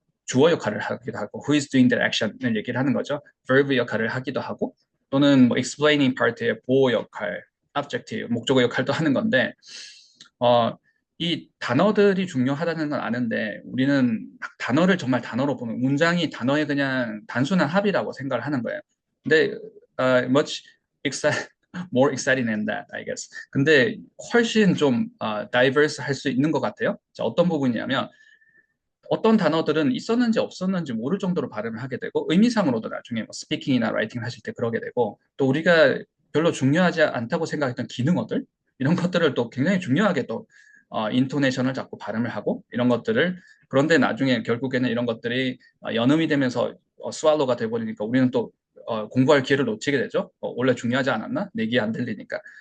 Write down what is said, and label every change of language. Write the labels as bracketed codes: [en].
[ko] 주어 역할을 하기도 하고 [en] who is doing that action [ko] 을 얘기를 하는 거죠. verb 역할을 하기도 하고 또는 뭐 explaining part의 보호 역할, objective, 목적어 역할도 하는 건데 어, 이 단어들이 중요하다는 건 아는데 우리는 단어를 정말 단어로 보면 문장이 단어의 그냥 단순한 합이라고 생각을 하는 거예요. 근데 [en] much more exciting than that, I guess. [ko] 근데 훨씬 좀 diverse 할 수 있는 것 같아요. 자, 어떤 부분이냐면 어떤 단어들은 있었는지 없었는지 모를 정도로 발음을 하게 되고 의미상으로도 나중에 뭐 스피킹이나 라이팅을 하실 때 그러게 되고 또 우리가 별로 중요하지 않다고 생각했던 기능어들 이런 것들을 또 굉장히 중요하게 또 인토네이션을 잡고 발음을 하고 이런 것들을 그런데 나중에 결국에는 이런 것들이 연음이 되면서 스왈로가 돼버리니까 우리는 또 공부할 기회를 놓치게 되죠. 원래 중요하지 않았나? 내 귀에 안 들리니까.